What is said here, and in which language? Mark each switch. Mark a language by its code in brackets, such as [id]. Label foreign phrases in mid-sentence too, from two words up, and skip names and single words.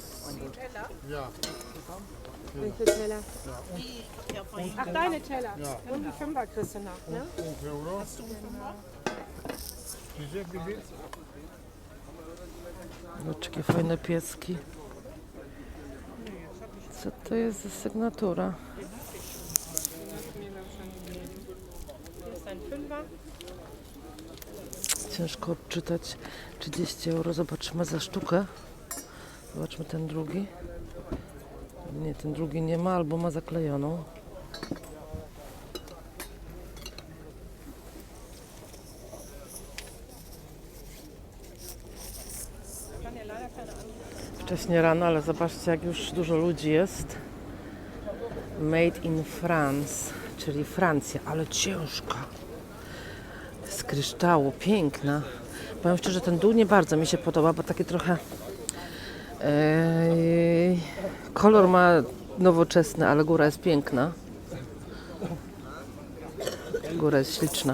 [de] Ja. Welche Teller? Ach, deine Teller. Ja. Und die Fünfer kriegst du noch, ne? 5 Euro. Diese, wie viel? [pl] Zobaczcie, fajne pieski. Co to jest za sygnatura? [de] Hier ist ein Fünfer. [pl] Ciężko odczytać. 30 euro. Zobaczmy za sztukę. Zobaczmy ten drugi. Nie, ten drugi nie ma, albo ma zaklejoną. Wcześnie rano, ale zobaczcie, jak już dużo ludzi jest. [en] Made in France, [pl] czyli Francja, ale ciężka. Z kryształu, piękna. Powiem szczerze, ten dół nie bardzo mi się podoba, bo taki trochę kolor ma nowoczesny, ale góra jest piękna. Góra jest śliczna.